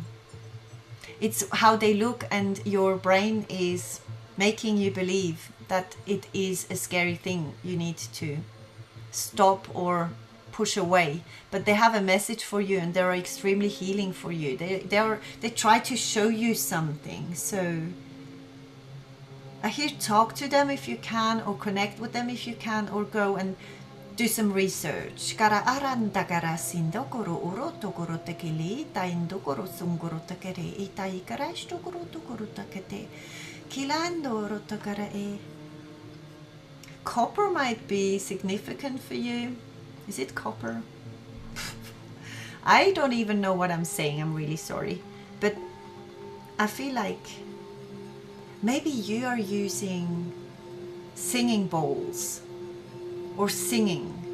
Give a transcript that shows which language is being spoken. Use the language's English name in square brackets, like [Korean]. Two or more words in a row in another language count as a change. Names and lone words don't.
[English] It's how they look, and your brain is making you believe that it is a scary thing you need to stop or push away. But they have a message for you, and they're extremely healing for you. They try to show you something. So I hear talk to them if you can, or connect with them if you can, or go and do some research. Kara aranda kara sindokoro uro tokoro tekeli taindokoro sungoro takere itai karashtokoro tokoro takete kilando rotakara e. Copper might be significant for you. Is it copper? I don't even know what I'm saying. I'm really sorry. But I feel like maybe you are using singing bowls or singing.